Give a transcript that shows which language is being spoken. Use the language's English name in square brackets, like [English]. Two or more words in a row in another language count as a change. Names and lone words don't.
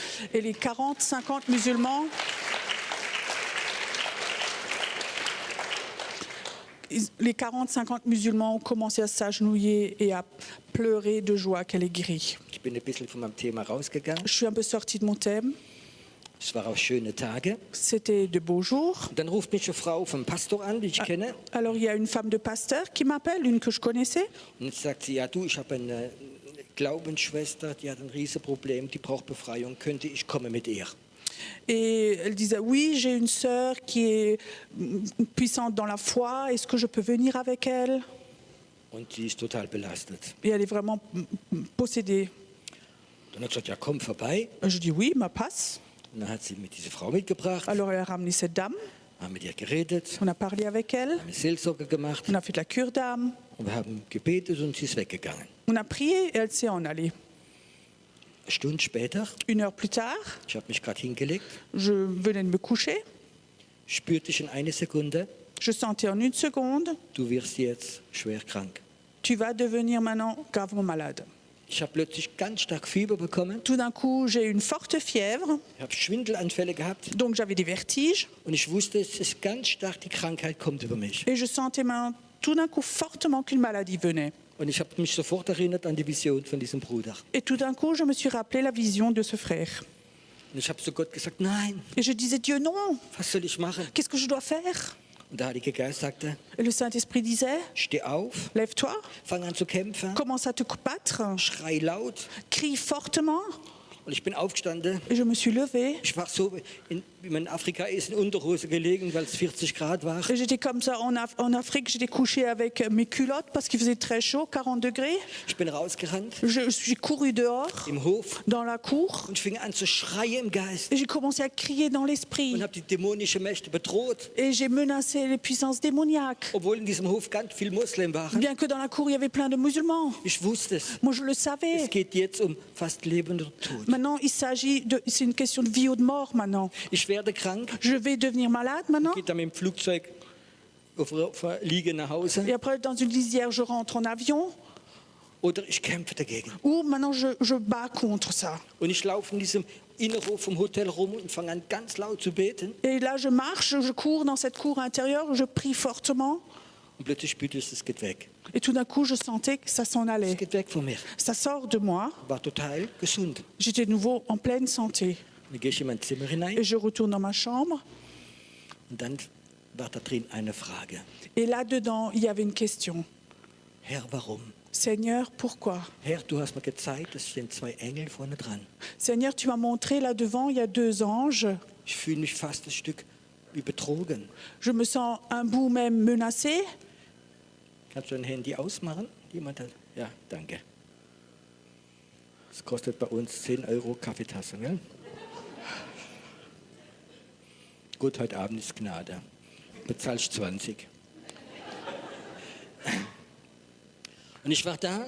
[French] Et les 40, 50 musulmans, les 40-50 musulmans ont commencé à s'agenouiller et à pleurer de joie qu'elle est guérie. [German] Ich bin ein bisschen von meinem Thema rausgegangen. [French] Je suis un peu sortie de mon thème. [German] Es waren auch schöne Tage. [French] C'était de beaux jours. [German] Und dann ruft mich eine Frau vom Pastor an, die ich kenne. [French] Alors il y a une femme de pasteur qui m'appelle, une que je connaissais. [German] Und jetzt sagt sie, ja du, ich habe eine Glaubensschwester, die hat ein Riesenproblem, die braucht Befreiung, könnte ich kommen mit ihr? [French] Et elle disait, oui, j'ai une sœur qui est puissante dans la foi, est-ce que je peux venir avec elle? [German] Und die ist total belastet. [French] Et elle est vraiment possédée. [German] Dann hat sie gesagt, ja komm vorbei. [French] Je dis, oui, ma passe. [German] Und dann hat sie mit dieser Frau mitgebracht, [French] Alors elle a ramené cette dame, [German] haben mit ihr geredet, [French] on a parlé avec elle, [German] haben eine Seelsorge gemacht [French] on a fait de la cure d'âme, [German] und wir haben gebetet und sie ist weggegangen. [French] on a prié et elle s'est en allée. [German] Eine Stunde später, [French] Une heure plus tard, [German] ich habe mich gerade hingelegt, [French] je venais de me coucher, [German] spürte ich in einer Sekunde, [French] je sentais en une seconde, [German] du wirst jetzt schwer krank. [French] tu vas devenir maintenant gravement malade. [German] Ich habe plötzlich ganz stark Fieber bekommen, [French] Tout d'un coup, j'ai eu une forte fièvre, [German] ich habe Schwindelanfälle gehabt [French] donc j'avais des vertiges, [German] und ich wusste, es ist ganz stark, die Krankheit kommt über mich. [French] et je sentais maintenant tout d'un coup fortement qu'une maladie venait. [German] Und ich habe mich sofort erinnert an die Vision von diesem Bruder. [French] Et tout d'un coup, je me suis rappelé la vision de ce frère. [German] Und ich habe zu Gott gesagt, nein, [French] Et je disais, Dieu, non, [German] was soll ich machen? [French] qu'est-ce que je dois faire? [German] Und der Heilige Geist sagte, [French] Et le Saint-Esprit disait, [German] steh auf, [French] lève-toi, [German] fang an zu kämpfen, [French] commence à te battre, [German] schrei laut. [French] crie fortement. [German] Und ich bin aufgestanden. [French] Et je me suis levée. [German] Ich war so, wie man in Afrika ist, in Unterhose gelegen, weil es 40 Grad war. [French] Et j'étais comme ça en Afrique, j'étais couchée avec mes culottes parce qu'il faisait très chaud, 40 degrés. [German] Ich bin rausgerannt [French] Je suis courue dehors, [German] im Hof [French] dans la cour, [German] und ich fing an zu schreien im Geist [French] et j'ai commencé à crier dans l'esprit. [German] und habe die dämonischen Mächte bedroht, [French] Et j'ai menacé les puissances démoniaques. [German] obwohl in diesem Hof ganz viele Muslim waren. [French] Bien que dans la cour, il y avait plein de musulmans. [German] Ich wusste es. [French] Moi, je le [German] Es [French] savais. [German] geht jetzt um fast Leben oder Tod. [French] Maintenant, c'est une question de vie ou de mort maintenant. [German] Ich werde krank, [French] Je vais devenir malade maintenant. [German] gehe dann mit dem Flugzeug auf der Liege nach Hause [French] Et après, dans une lisière, je rentre en avion. [German] oder ich kämpfe dagegen. [French] Ou maintenant, je bats contre ça. [German] Und ich laufe in diesem Innenhof vom Hotel rum und fange an ganz laut zu beten. [French] Et là, je marche, je cours dans cette cour intérieure, je prie fortement. [German] Und plötzlich spürte ich, es geht weg. [French] Et tout d'un coup, je sentais que ça s'en [German] Es [French] allait. [German] geht weg von mir. [French] Ça sort de moi. [German] War total gesund. [French] J'étais de nouveau en pleine santé. [German] Dann gehe ich in mein Zimmer hinein [French] Et je retourne dans ma chambre. [German] und dann war da drin eine Frage. [French] Et là-dedans, il y avait une question. [German] Herr, warum? [French] Seigneur, pourquoi? [German] Herr, du hast mir gezeigt, es stehen 2 Engel vorne dran. [French] Seigneur, tu m'as montré là devant, il y a 2 anges. [German] Ich fühle mich fast ein Stück wie betrogen. [French] Je me sens un bout même menacée. [German] Kannst du dein Handy ausmachen? Jemand hat? Ja, danke. Das kostet bei uns 10 € Kaffeetasse, gell? Gut, heute Abend ist Gnade. Bezahlst 20. Und ich war da,